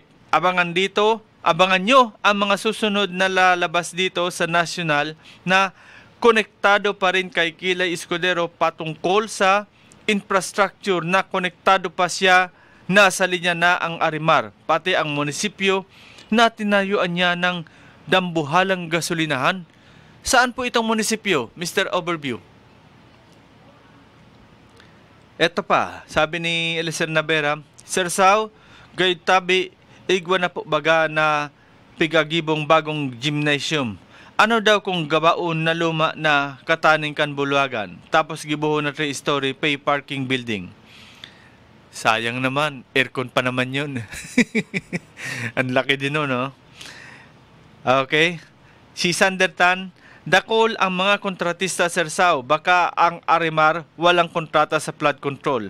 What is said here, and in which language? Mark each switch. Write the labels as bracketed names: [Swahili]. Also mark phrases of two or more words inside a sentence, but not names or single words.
[Filipino] Abangan nyo ang mga susunod na lalabas dito sa national na konektado pa rin kay Kilay Escudero patungkol sa infrastructure na konektado pa siya nasa linya na ang Arimar, pati ang munisipyo na tinayuan niya ng dambuhalang gasolinahan. Saan po itong munisipyo, Mr. [Bikol] Overview? Eto pa, sabi ni Eliezer Navera, Sir Sao, gayud tabi, igwa na po baga na pigagibong bagong gymnasium. Ano daw kung gabaon na luma na kataning kan Bulagan, tapos gibuhon na 3-story pay parking building? [Filipino] Sayang naman, aircon pa naman yun. Ang laki din no? Okay. Si Sandertan, dakol ang mga kontratista, Sir Sao, baka ang Arimar walang kontrata sa [English] flood control.